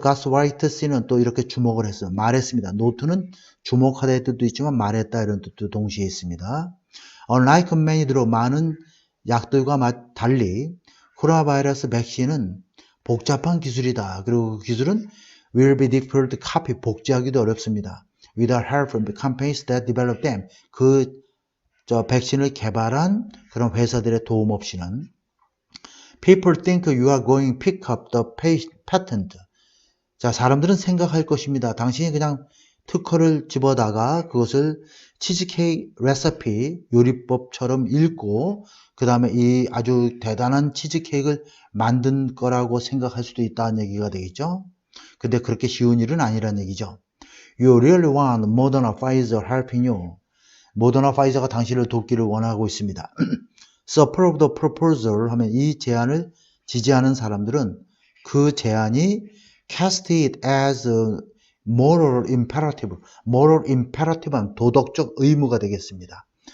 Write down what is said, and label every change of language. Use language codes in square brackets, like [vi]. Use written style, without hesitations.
[ko] Gaswhite는 또 이렇게 주목을 했어요. 말했습니다. 노트는 주목하다의 뜻도 있지만 말했다 이런 뜻도 동시에 있습니다. [en] Unlike many [ko] 많은 약들과 달리 코로나 바이러스 백신은 복잡한 기술이다. 그리고 그 기술은 [en] will be difficult to copy, [ko] 복제하기도 어렵습니다. [en] Without help from the companies that develop them. [ko] 백신을 개발한 그런 회사들의 도움 없이는 [en] People think you are going to pick up the patent. [ko] 자, 사람들은 생각할 것입니다. 당신이 그냥 특허를 집어다가 그것을 치즈케이크 레시피 요리법처럼 읽고 그 다음에 이 아주 대단한 치즈케이크를 만든 거라고 생각할 수도 있다는 얘기가 되겠죠. 근데 그렇게 쉬운 일은 아니란 얘기죠. [en] You really want Moderna, Pfizer helping you. [ko] 모더나 파이저가 당신을 돕기를 원하고 있습니다. [en] Support the proposal [ko] 하면 이 제안을 지지하는 사람들은 그 제안이 [en] cast it as a moral imperative. [ko] moral imperative는 도덕적 의무가 되겠습니다.